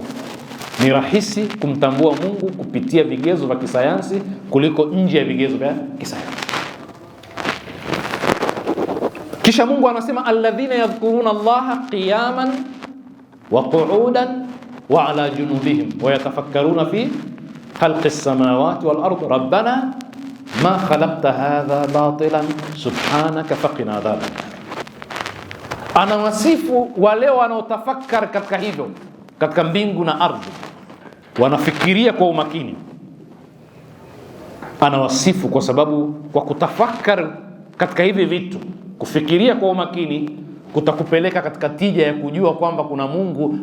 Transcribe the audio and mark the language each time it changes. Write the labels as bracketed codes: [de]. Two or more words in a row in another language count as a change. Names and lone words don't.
[sw] Ni rahisi kumtambua Mungu kupitia vigezo vya kisayansi kuliko nje ya vigezo vya kisayansi. Kisha Mungu anasema [ar] الذين يذكرون الله قياما وقعودا وعلى جنوبهم ويتفكرون في خلق السماوات والأرض ربنا ما خلقت هذا باطلا سبحانك فقنا عذابا. [sw] Anawasifu wale wanaotafakar katika hivyo, katika mbingu na ardhi, wanafikiria kwa umakini. Anawasifu kwa sababu kwa kutafakar katika hivi vitu, kufikiria kwa umakini, kutakupeleka katika tija ya kujua kwamba kuna Mungu.